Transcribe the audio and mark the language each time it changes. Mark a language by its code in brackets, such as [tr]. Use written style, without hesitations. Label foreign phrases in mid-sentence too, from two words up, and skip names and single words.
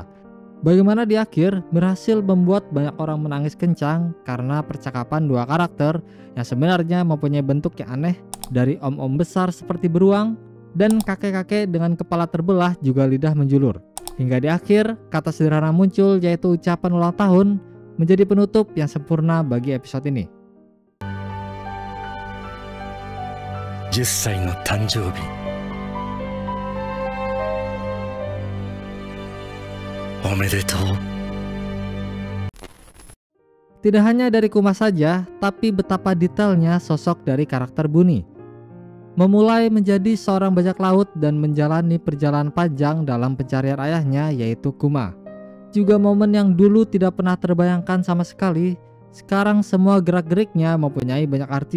[id] Bagaimana di akhir berhasil membuat banyak orang menangis kencang karena percakapan dua karakter yang sebenarnya mempunyai bentuk yang aneh, dari om-om besar seperti beruang dan kakek-kakek dengan kepala terbelah juga lidah menjulur. Hingga di akhir kata sederhana muncul, yaitu ucapan ulang tahun, menjadi penutup yang sempurna bagi episode ini. [ja] 10 歳の誕生日おめでとう。 [id] Tidak hanya dari Kuma saja, tapi betapa detailnya sosok dari karakter Buni. Memulai menjadi seorang bajak laut dan menjalani perjalanan panjang dalam pencarian ayahnya, yaitu Kuma. Juga momen yang dulu tidak pernah terbayangkan sama sekali, sekarang semua gerak-geriknya mempunyai banyak arti.